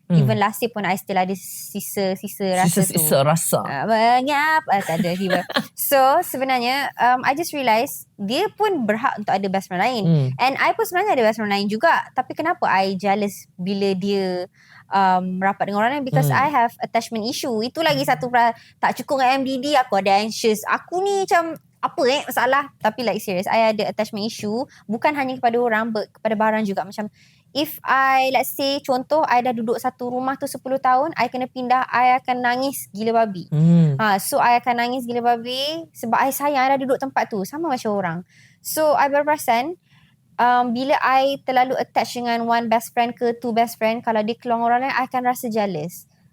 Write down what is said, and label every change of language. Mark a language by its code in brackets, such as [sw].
[en] Even last year [ms] pun I still ada sisa rasa tu. Sisa rasa. Mengap. Tak ada. So sebenarnya I just realise dia pun berhak untuk ada best friend lain. And I pun sebenarnya ada best friend lain juga. Tapi kenapa I jealous bila dia rapat dengan orang lain? [en] Because I have attachment issue. [ms] Itu lagi satu tak cukup dengan MDD. Aku ada anxious. Aku ni macam apa masalah. Tapi like serious, I ada attachment issue. Bukan hanya kepada orang, but kepada barang juga. Macam if I, let's say contoh, I dah duduk satu rumah tu 10 tahun, I kena pindah, I akan nangis gila babi. So I akan nangis gila babi sebab I sayang, I dah duduk tempat tu. Sama macam orang. So I berperasan bila I terlalu attach dengan one best friend ke two best friend, kalau dia keluar orang lain, I akan rasa jealous.